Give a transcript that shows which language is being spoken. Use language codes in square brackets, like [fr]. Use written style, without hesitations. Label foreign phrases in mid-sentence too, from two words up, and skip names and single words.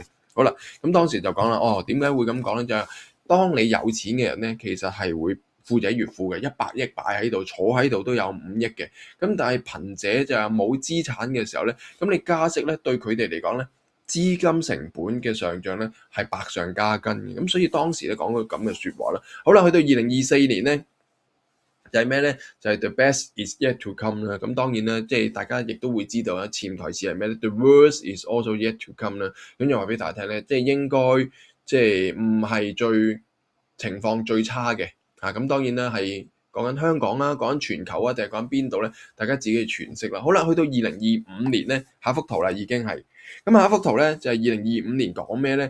[yue] 好啦，咁當時就講啦，點解會咁講咧？就係當你有錢嘅人咧，其實係會富者越富嘅，100億擺喺度，坐喺度都有5億嘅。咁但係貧者就係冇資產嘅時候咧，咁你加息咧對佢哋嚟講咧，資金成本嘅上漲咧係百上加斤嘅。咁所以當時咧講個咁嘅説話啦。好啦，去到2024年咧。就係咩咧？就係 [en] the best is yet to come [yue] 啦。咁當然啦，即係大家亦都會知道啦，潛台詞係咩咧 ？ [en] The worst is also yet to come [yue] 啦。咁又話俾大家聽咧，即係應該即係唔係最情況最差嘅。咁當然啦，係講緊香港啦，講緊全球啊，定係講緊邊度咧？大家自己去詮釋啦。好啦，去到2025年咧，下幅圖啦已經係。咁下一幅圖咧就係2025年講咩咧？